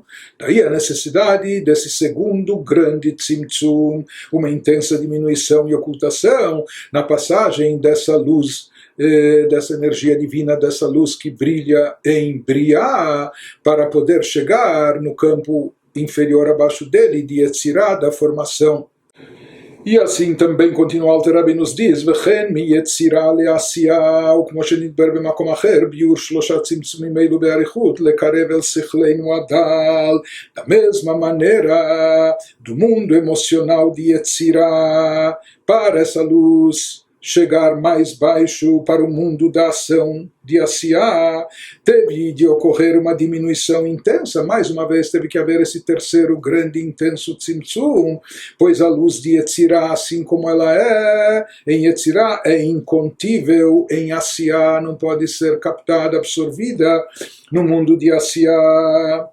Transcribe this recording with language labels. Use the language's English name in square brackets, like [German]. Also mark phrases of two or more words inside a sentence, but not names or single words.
[Portuguese] Daí a necessidade desse segundo grande tzimtzum, uma intensa diminuição e ocultação na passagem dessa luz, dessa energia divina, dessa luz que brilha em Briá, para poder chegar no campo inferior abaixo dele, de Yetzirá, da formação. E assim também continua Alter Rebbe nos diz, [Hebrew] וכן מיצירה לעשייה, וכמו שנדבר במקום אחר, ביור 3 צמצומים אלו באריכות, לקרב אל שכלנו הדל, [Portuguese] da mesma maneira, do mundo emocional de Yetzirá, para essa luz chegar mais baixo para o mundo da ação de Asiá, teve de ocorrer uma diminuição intensa, mais uma vez teve que haver esse terceiro grande intenso tzimtzum, pois a luz de Yetzirá, assim como ela é em Yetzirá, é incontível em Asiá, não pode ser captada, absorvida no mundo de Asiá.